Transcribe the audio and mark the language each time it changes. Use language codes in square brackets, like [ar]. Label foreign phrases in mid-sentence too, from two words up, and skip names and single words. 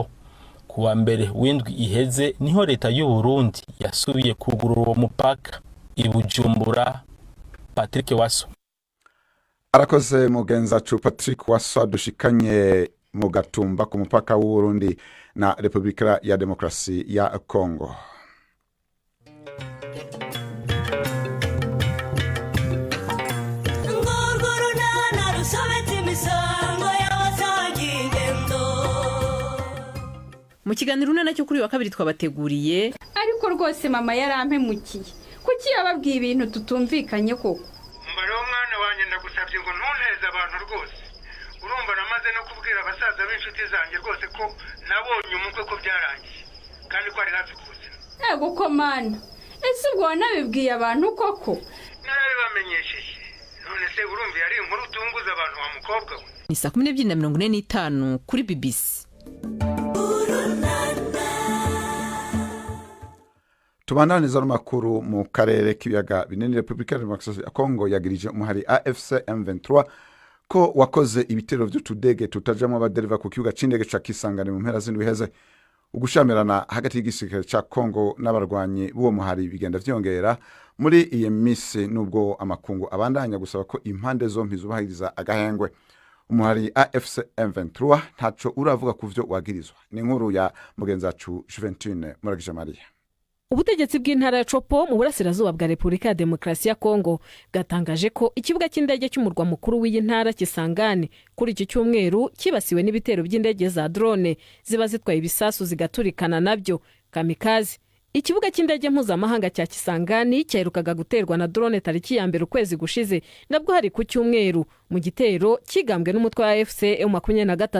[rn] Kuwa mbere w'indwi iheze niho leta y'u Burundi yasubiye kugurura uwo mupaka. Ibujumbura, Patrick Waso. Arakoze mugenzacu Patrick Waso dushikanye mu Gatumba ku mupaka w'u Burundi na Republika ya Demokarasi ya Kongo. Mu kiganiro nacyo kuri wa kabiri twabateguriye, [rw] ariko rwose mama yarampemukiye. Kuki yababwiye ibintu tutumvikanye koko? Mbare umwana wanye ndagusabye ngo ntunteze abantu rwose. Urumva namaze no kubwira abasaza b'inshuti zanjye rwose ko nabonye umukwe ko byarangiye kandi ko ari hafi kuzina. Ego ko mana. Ese ubwo wanabibwiye abantu koko? Narabibamenyesheje. se urumva yari inkuru utunguza abantu wa mukobwa we. [rn] Ni 12:45 kuri BBC. Tubandaniza n'amakuru mu karere k'ibiyaga binini. Repubulika ya Demokarasi ya Kongo yagirije umuhari AFC M23 ko wakoze ibitero vy'utudege tutajamwo abadereva ku kibuga c'indege ca Kisangani mu mpera z'indwi heze. Ugushamirana hagati y'igisirikare ca Kongo n'abarwanyi b'uwo muhari bigenda vyongera muri iyi misi, nubwo amakungu abandanya gusaba ko impande zompi zubahiriza agahengwe. Umuhari AFC M23 ntaco uravuga ku vyo wagirizwa. Ni inkuru ya mugenzi wacu Juventine Muragije Maria. [rw] Ubutegetsi bw'intara ya Chopo mu burasirazuba bwa Repubulika ya Demokarasi ya Kongo bwatangaje ko ikibuga cy'indege cy'umurwa mukuru w'iyi ntara Kisangani kuri iki cyumweru kibasiwe n'ibitero by'indege za drone ziba zitwaye ibisasu zigaturikana nabyo kamikaze. Ikibuga cy'indege mpuzamahanga cya Kisangani cyaherukaga guterwa na drone tariki ya mbere ukwezi gushize, nabwo hari ku cyumweru mu gitero kigambwe n'umutwe wa AFC M23.